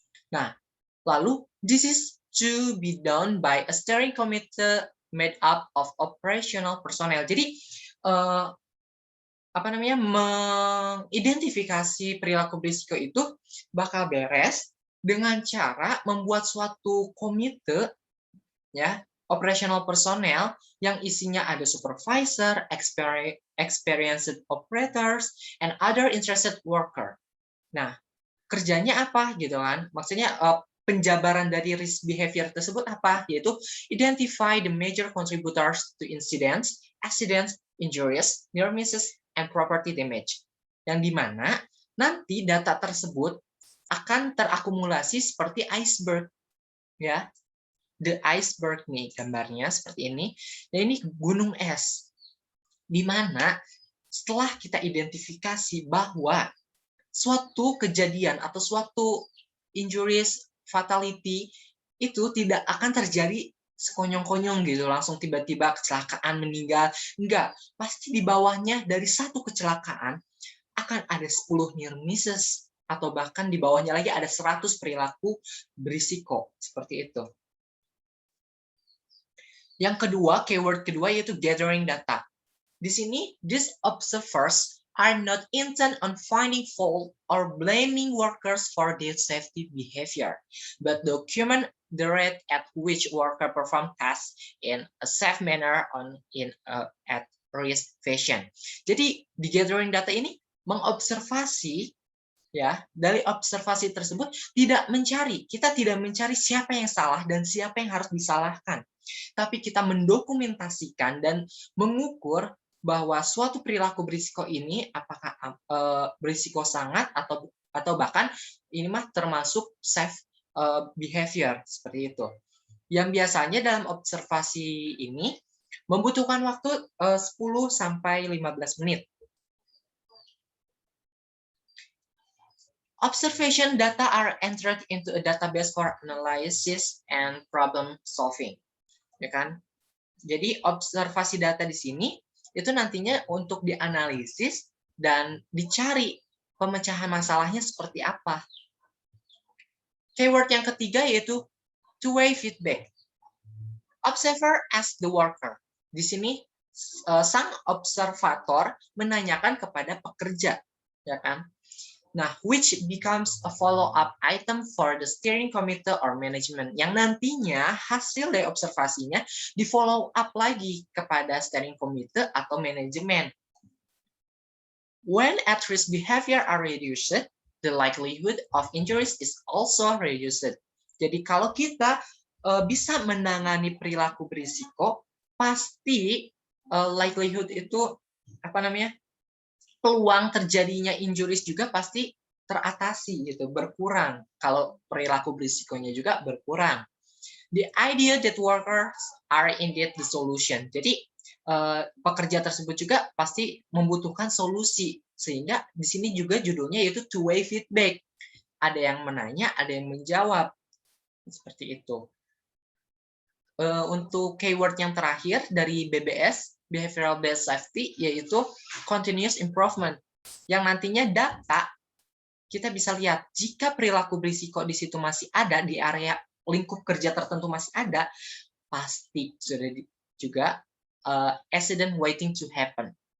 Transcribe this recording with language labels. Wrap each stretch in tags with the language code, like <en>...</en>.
<id>Nah, lalu</id> <en>this is to be done by a steering committee made up of operational personnel.</en> <id>Jadi mengidentifikasi perilaku berisiko itu bakal beres dengan cara membuat suatu komite, ya,</id> <en>Operational personnel</en> <id>yang isinya ada</id> <en>supervisor, experienced operators, and other interested worker.</en> <id>Nah, kerjanya apa gitu kan? Maksudnya penjabaran dari risk behavior tersebut apa? Yaitu</id> <en>identify the major contributors to incidents, accidents, injuries, near misses, and property damage.</en> <id>Yang dimana nanti data tersebut akan terakumulasi seperti iceberg, ya. The iceberg nih gambarnya seperti ini. Dan ini gunung es. Di mana setelah kita identifikasi bahwa suatu kejadian atau suatu injuries, fatality itu tidak akan terjadi sekonyong-konyong gitu, langsung tiba-tiba kecelakaan meninggal. Enggak, pasti di bawahnya dari satu kecelakaan akan ada 10 near misses, atau bahkan di bawahnya lagi ada 100 perilaku berisiko. Seperti itu. Yang kedua, keyword kedua yaitu gathering data. Di sini,</id> <en>these observers are not intent on finding fault or blaming workers for their safety behavior, but document the rate at which worker perform tasks in a safe manner at risk fashion.</en> <id>Jadi di gathering data ini mengobservasi, ya, dari observasi tersebut kita tidak mencari siapa yang salah dan siapa yang harus disalahkan, tapi kita mendokumentasikan dan mengukur bahwa suatu perilaku berisiko ini apakah berisiko sangat atau bahkan ini mah termasuk safe behavior, seperti itu. Yang biasanya dalam observasi ini membutuhkan waktu 10 sampai 15 menit.</id> <en>Observation data are entered into a database for analysis and problem solving.</en> <id>Ya kan? Jadi observasi data di sini itu nantinya untuk dianalisis dan dicari pemecahan masalahnya seperti apa. Keyword yang ketiga yaitu</id> <en>two-way feedback. Observer as the worker.</en> <id>Di sini sang observator menanyakan kepada pekerja, ya kan? Nah,</id> <en>which becomes a follow-up item for the steering committee or management,</en> <id>yang nantinya hasil dari observasinya di follow up lagi kepada steering committee atau manajemen.</id> <en>When at-risk behavior are reduced, the likelihood of injuries is also reduced.</en> <id>Jadi kalau kita bisa menangani perilaku berisiko, pasti likelihood itu peluang terjadinya injuries juga pasti teratasi gitu, berkurang kalau perilaku berisikonya juga berkurang.</id> <en>The idea that workers are indeed the solution.</en> <id>Jadi pekerja tersebut juga pasti membutuhkan solusi, sehingga di sini juga judulnya yaitu two-way feedback. Ada yang menanya, ada yang menjawab, seperti itu. Untuk keyword yang terakhir dari BBS, Behavioral Based Safety, yaitu continuous improvement, yang nantinya data kita bisa lihat jika perilaku berisiko di situ masih ada, di area lingkup kerja tertentu masih ada, pasti sudah juga</id> <en>accident waiting to happen.</en>